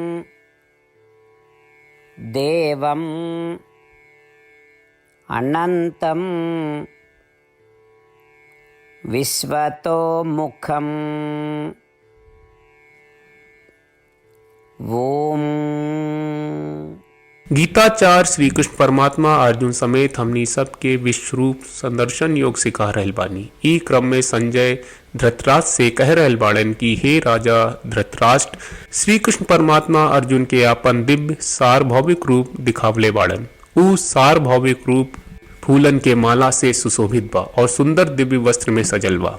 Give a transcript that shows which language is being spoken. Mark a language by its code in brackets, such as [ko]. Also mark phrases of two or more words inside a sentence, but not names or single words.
[sa] देवम् अनंतं विश्वतोमुखम् ओम। [bho] गीताचार्य श्री कृष्ण परमात्मा अर्जुन समेत हमनी सबके विश्वरूप संदर्शन योग सिखा रहल बानी। ई क्रम में संजय धृतराष्ट्र से कह रहल बाड़न कि हे राजा धृतराष्ट्र, श्री कृष्ण परमात्मा अर्जुन के अपन दिव्य सार्वभौमिक रूप दिखावले बाड़न। ऊ सार्वभौमिक रूप फूलन के माला से सुशोभित बा और सुंदर दिव्य वस्त्र में सजल बा।